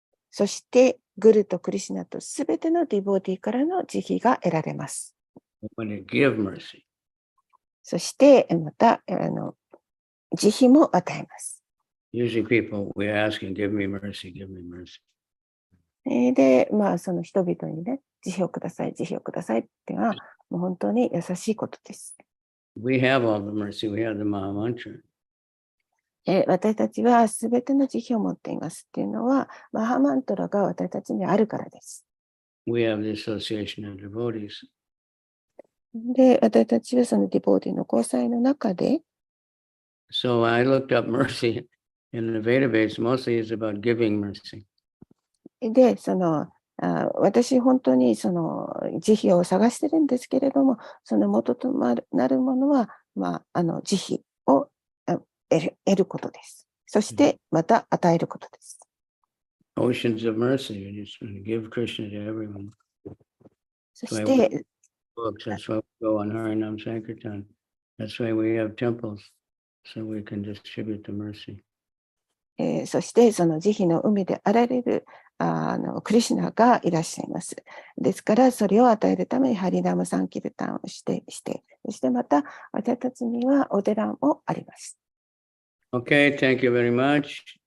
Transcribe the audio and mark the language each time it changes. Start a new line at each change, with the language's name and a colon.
Japanese: そして、グルとクリシュナとすべてのディボーティからの慈悲が得られます。
English: When they give mercy.
Japanese: そして、また、慈悲も与えます。
English: Usually people, we ask and give me mercy, give me mercy.
Japanese: で、その人々にね、慈悲をください、慈悲をくださいっていうのは、もう本当に優しいことです。
English: We have all the mercy, we have the Maha Mantra.
Japanese: 私たちはすべての慈悲を持っていますっていうのは、マハマントラが私たちにあるからです。
English: We have the association of devotees.
Japanese: で、私たちはそのディボーティの交際の中で、
English: So I looked up mercy in the Veda base, mostly is about giving mercy.
Japanese: で、私本当にその慈悲を探してるんですけれども、その元となるものは、慈悲を得ることです。そしてまた与えることです。
English: Oceans of mercy, you just give Krishna to everyone.
Japanese: そして、
English: That's why we go on Harinam Sankirtan. That's why we have temples, so we can distribute the mercy.
Japanese: そしてその慈悲の海であられるクリシュナがいらっしゃいます。ですからそれを与えるためにハリナムサンキルタンをして、そしてまた私たちにはお寺もあります。
English: Okay, thank you very much.